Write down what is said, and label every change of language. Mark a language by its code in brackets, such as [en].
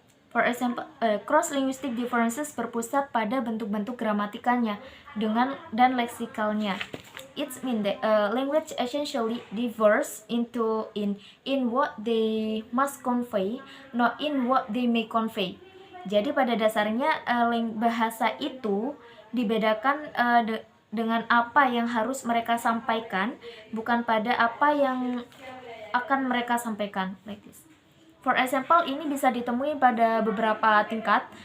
[en] For example, [id] cross-linguistic differences berpusat pada bentuk-bentuk gramatikanya dan leksikalnya. [en] It means that language essentially differs in what they must convey, not in what they may convey. [id] Jadi pada dasarnya bahasa itu dibedakan dengan apa yang harus mereka sampaikan, bukan pada apa yang akan mereka sampaikan. [en] Like this. For example, [id] ini bisa ditemui pada beberapa tingkat.